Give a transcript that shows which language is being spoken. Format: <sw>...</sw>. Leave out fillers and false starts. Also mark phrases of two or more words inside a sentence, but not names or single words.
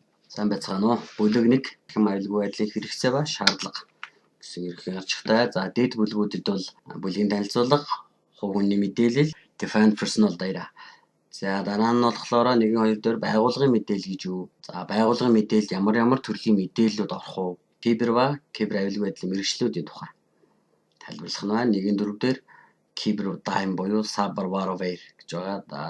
<mn>Сайн байцгаана уу? Бүлэг 1 хэм аюулгүй байдлын хэрэгцээ ба шаардлага гэсэн ерөнхий гарчигтай. За дээд бүлгүүдэд бол бүлгийн танилцуулга, хувь хүний мэдээлэл,</mn> <en>defined personal data.</en> <mn>За дараа нь болохоор 1 2 дээр байгууллагын мэдээлэл гэж юу? За байгууллагын мэдээлэлд ямар төрлийн мэдээллүүд орох вэ? Кибер ба кибер аюулгүй байдлын мэргэжлүүдийн тухай тайлбарлах нь байна. 1 4 дээр кибер дайм буюу</mn> <en>cyber warfare</en> <mn>гэж байгаа.</mn>